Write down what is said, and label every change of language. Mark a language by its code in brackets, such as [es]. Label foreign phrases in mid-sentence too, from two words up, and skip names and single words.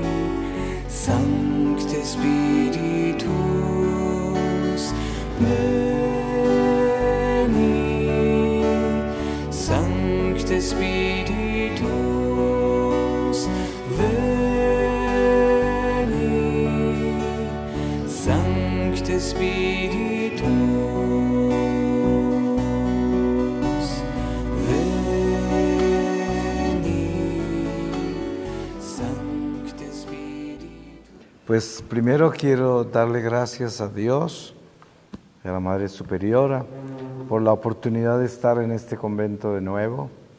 [la] Sancte Spiritus, veni. Sancte Spiritus, veni. Sancte Spiritus, [es] Pues primero quiero darle gracias a Dios, a la Madre Superiora, por la oportunidad de estar en este convento de nuevo.